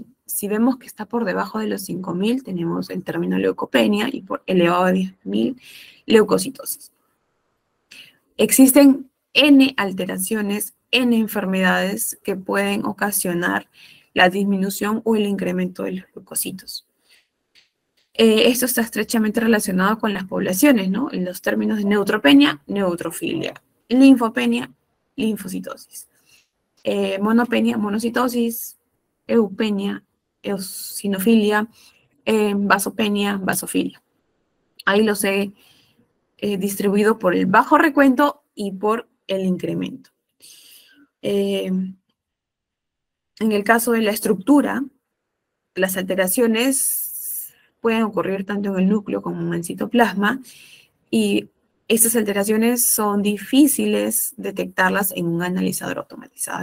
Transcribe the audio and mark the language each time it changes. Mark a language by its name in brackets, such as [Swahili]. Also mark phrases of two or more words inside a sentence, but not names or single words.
[Spanish] Si vemos que está por debajo de los 5.000, tenemos el término leucopenia y por elevado a 10.000, leucocitosis. Existen N alteraciones, N enfermedades que pueden ocasionar la disminución o el incremento de los leucocitos. Esto está estrechamente relacionado con las poblaciones, ¿no? En los términos de neutropenia, neutrofilia, linfopenia, linfocitosis, monopenia, monocitosis, eupenia, eosinofilia, vasopenia, vasofilia. Ahí los he distribuido por el bajo recuento y por el incremento. En el caso de la estructura, las alteraciones pueden ocurrir tanto en el núcleo como en el citoplasma, y estas alteraciones son difíciles detectarlas en un analizador automatizado.